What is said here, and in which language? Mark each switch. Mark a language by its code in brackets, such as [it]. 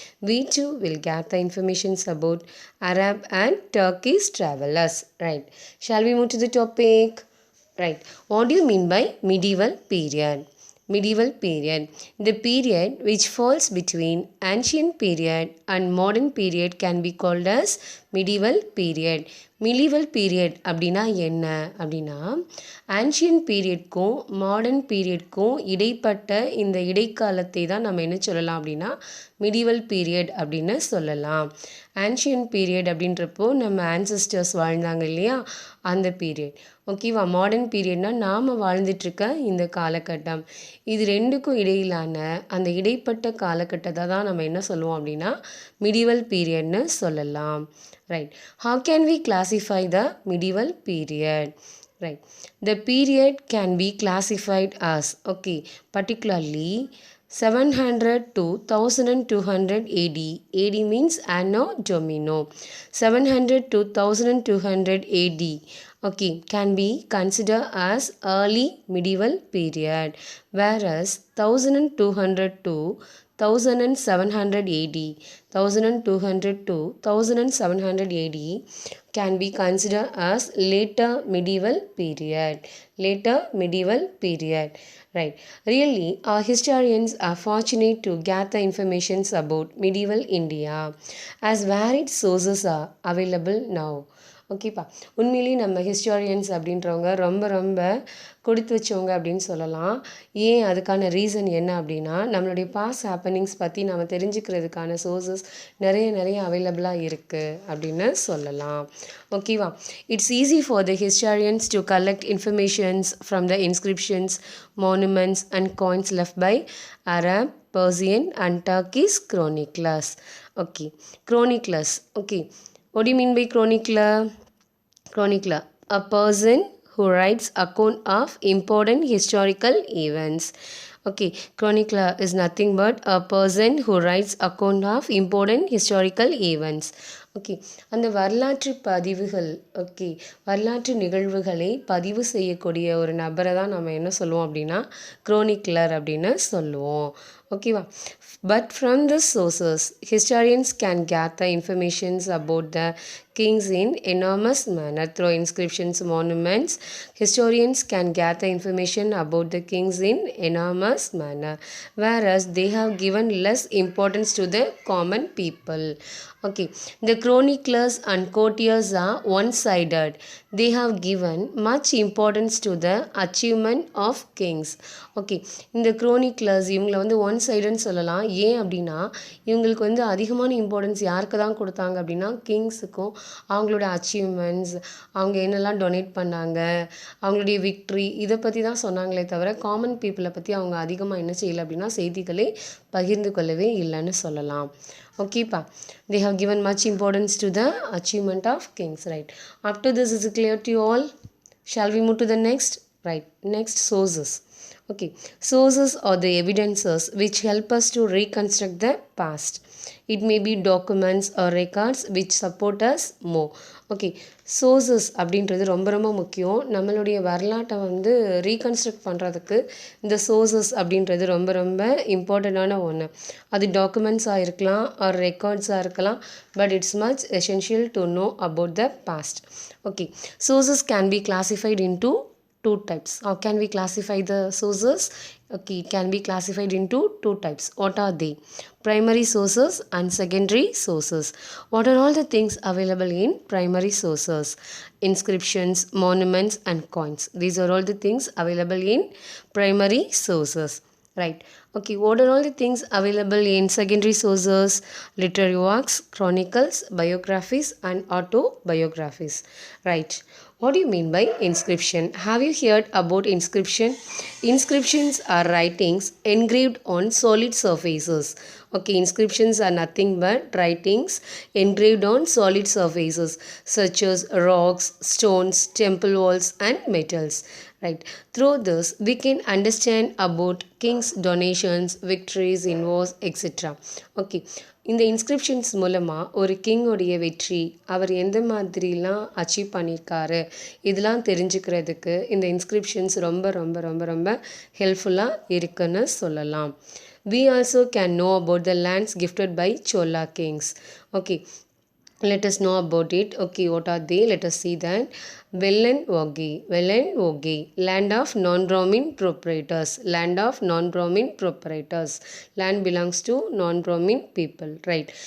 [en] We too will get the information about Arab and Turkish travelers. Right. Shall we move to the topic? Right. What do you mean by medieval period? Medieval period. The period which falls between ancient period and modern period can be called as medieval period. [ta] Medieval period அப்படின்னா என்ன அப்படின்னா ancient பீரியட்க்கும் modern பீரியட்க்கும் இடைப்பட்ட இந்த இடைக்காலத்தை தான் நம்ம என்ன சொல்லலாம் அப்படின்னா மிடிவல் பீரியட் அப்படின்னு சொல்லலாம். ஆன்ஷியன் பீரியட் அப்படின்றப்போ நம்ம ஆன்சஸ்டர்ஸ் வாழ்ந்தாங்க இல்லையா, அந்த பீரியட். ஓகேவா? மாடர்ன் பீரியட்னால் நாம் வாழ்ந்துட்டுருக்க இந்த காலகட்டம். இது ரெண்டுக்கும் இடையிலான அந்த இடைப்பட்ட காலகட்டத்தை தான் நம்ம என்ன சொல்லுவோம் அப்படின்னா மிடிவல் பீரியட்னு சொல்லலாம். [en] Right. How can we classify the medieval period? Right. The period can be classified as, okay, particularly 700 to 1200 AD. AD means Anno Domino. 700 to 1200 AD, okay, can be considered as early medieval period, whereas 1200 to 1700 AD, 1200 to 1700 AD can be considered as later medieval period. Later medieval period. Right. Really, our historians are fortunate to gather information about medieval India as varied sources are available now. [ta] ஓகேப்பா, உண்மையிலேயே நம்ம historians அப்படின்றவங்க ரொம்ப ரொம்ப கொடுத்து வச்சவங்க அப்படின்னு சொல்லலாம். ஏன், அதுக்கான ரீசன் என்ன அப்படின்னா நம்மளுடைய பாஸ்ட் ஹேப்பனிங்ஸ் பற்றி நம்ம தெரிஞ்சுக்கிறதுக்கான சோர்சஸ் நிறைய அவைலபிளாக இருக்குது அப்படின்னு சொல்லலாம். ஓகேவா? [en] It's easy for the historians to collect informations from the inscriptions, monuments and coins left by Arab, Persian and Turkish chroniclers. Okay, chroniclers. Okay, what do you mean by chronicler? Chronicler, a person who writes account of important historical events. Okay, chronicler is nothing but a person who writes account of important historical events. [ta] Okay, அந்த வரலாற்று பதிவுகள், okay, வரலாற்று நிகழ்வுகளை பதிவு செய்யக்கூடிய ஒரு நபரை தான் நம்ம என்ன சொல்லுவோம் அப்படின்னா குரோனிக்லர் அப்படின்னு சொல்லுவோம். ஓகேவா? [en] But from the sources, historians can gather informations about the kings in enormous manner through inscriptions, monuments. Historians can gather information about the kings in enormous manner, whereas they have given less importance to the common people. Okay, the chroniclers and courtiers are one-sided. They have given much importance to the achievement of kings. [ta] Okay, இந்த குரோனிக்லர்ஸ் இவங்களை வந்து one சைடுன்னு சொல்லலாம். ஏன் அப்படின்னா இவங்களுக்கு வந்து அதிகமான importance யாருக்கு தான் கொடுத்தாங்க அப்படின்னா கிங்ஸுக்கும், அவங்களோட அச்சீவ்மெண்ட்ஸ், அவங்க என்னெல்லாம் டொனேட் பண்ணாங்க, அவங்களுடைய விக்ட்ரி, இதை பற்றி தான் சொன்னாங்களே தவிர காமன் பீப்புளை பற்றி அவங்க அதிகமாக என்ன செய்யலை அப்படின்னா செய்திகளை பகிர்ந்து கொள்ளவே இல்லைன்னு சொல்லலாம். [en] ஓகேப்பா, they have given much importance to the achievement of kings. Right. After this, is it clear to you all? Shall we move to the next? Right. Next, sources. Okay, sources are the evidences which help us to reconstruct the past. It may be documents or records which support us more. [ta] Okay, sources அப்படின்றது ரொம்ப ரொம்ப முக்கியம். நம்மளுடைய வரலாற்றை வந்து reconstruct பண்ணுறதுக்கு இந்த sources அப்படின்றது ரொம்ப ரொம்ப இம்பார்ட்டண்ட்டான ஒன்று. அது டாக்குமெண்ட்ஸாக இருக்கலாம் ஆர் ரெக்கார்ட்ஸாக இருக்கலாம், [en] But it's much essential to know about the past. Okay, sources can be classified into two types. How can we classify the sources? Okay, it can be classified into two types. What are they? Primary sources and secondary sources. What are all the things available in primary sources? Inscriptions, monuments and coins. These are all the things available in primary sources. Right. Okay, what are all the things available in secondary sources? Literary works, chronicles, biographies and autobiographies. Right. What do you mean by inscription? Have you heard about inscription? Inscriptions are writings engraved on solid surfaces. Okay, inscriptions are nothing but writings engraved on solid surfaces such as rocks, stones, temple walls and metals. right? Through this we can understand about kings donations, victories in wars, etc. [ta] Okay, இந்த inscriptions மூலமாக ஒரு கிங்கோடைய வெற்றி, அவர் எந்த மாதிரிலாம் achieve பண்ணியிருக்காரு, இதெல்லாம் தெரிஞ்சுக்கிறதுக்கு இந்த இன்ஸ்கிரிப்ஷன்ஸ் ரொம்ப ரொம்ப ரொம்ப ரொம்ப ஹெல்ப்ஃபுல்லாக இருக்குன்னு சொல்லலாம். [en] We also can know about the lands gifted by Chola kings. Okay, let us know about it. Okay, what are they? Let us see that. Velenvogi, land of non-Brahmin proprietors, land of non-Brahmin proprietors, land belongs to non-Brahmin people, right?